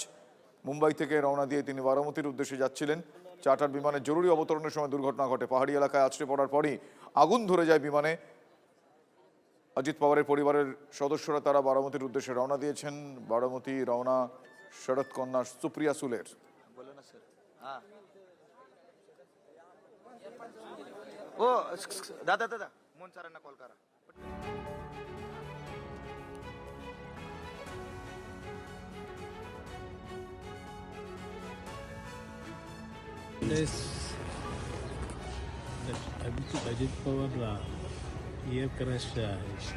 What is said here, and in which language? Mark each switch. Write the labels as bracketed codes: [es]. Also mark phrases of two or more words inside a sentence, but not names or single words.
[bn] মুম্বাই থেকে রওনা দিয়ে তিনি বারামতির উদ্দেশ্যে যাচ্ছিলেন। চার্টার বিমানের জরুরি অবতরণের সময় দুর্ঘটনা ঘটে। পাহাড়ি এলাকায় আছড়ে পড়ার পরই আগুন ধরে যায় বিমানে। অজিত পাওয়ারের পরিবারের সদস্যরা তারা বারামতির উদ্দেশ্যে রওনা দিয়েছেন। বারামতি রওনা শরৎ কন্যা সুপ্রিয়া সুলের। [mr] ओ दादा दादा मोहन सरांना कॉल करा. [en] Ajit Pawar air crash issue.